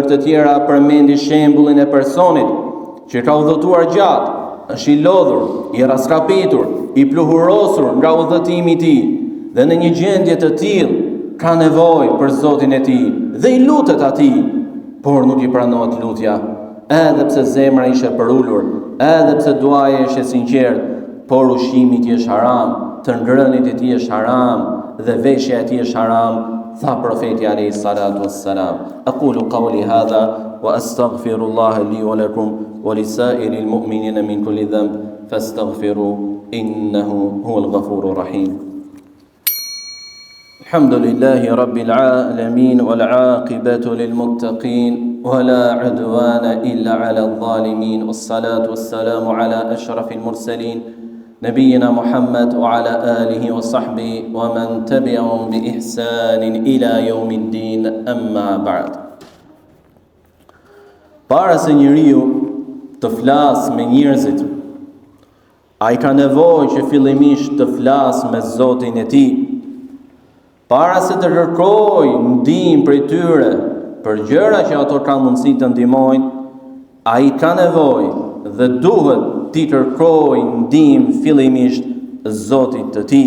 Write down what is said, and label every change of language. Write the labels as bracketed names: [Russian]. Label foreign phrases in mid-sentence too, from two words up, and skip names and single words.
[Albanian] të tjera përmendi shembullin e personit që ka udhëtuar gjatë, është i lodhur, i raskapitur, i pluhurosur nga udhëtimi i tij, dhe në një gjendje të tillë ka nevojë për Zotin e tij dhe i lutet atij, por nuk i pranohet lutja, edhe pse zemra ishte përulur, edhe pse duaja ishte sinqert, por ushqimi i tij është haram, të ngrënit i tij është haram dhe veshja e tij është haram, tha profeti [Arabic] عليه الصلاة والسلام. أقول قولي هذا وأستغفر الله لي ولكم ولسائر المؤمنين من كل ذنب فاستغفروا إنه هو الغفور الرحيم. الحمد لله رب العالمين والعاقبة للمتقين ولا عدوان إلا على الظالمين والصلاة والسلام على أشرف المرسلين نبينا محمد وعلى آله وصحبه ومن تبعهم بإحسان إلى يوم الدين أما بعد. [Albanian] Para se njeriu të flas me njerëzit, ai ka nevojë që fillimisht të flas me Zotin e tij. Para se të kërkoj ndihmë prej tyre për gjëra që ato kanë mundësi të ndihmojnë, ai ka nevojë dhe duhet t'i kërkoj ndihmë fillimisht Zotit të tij.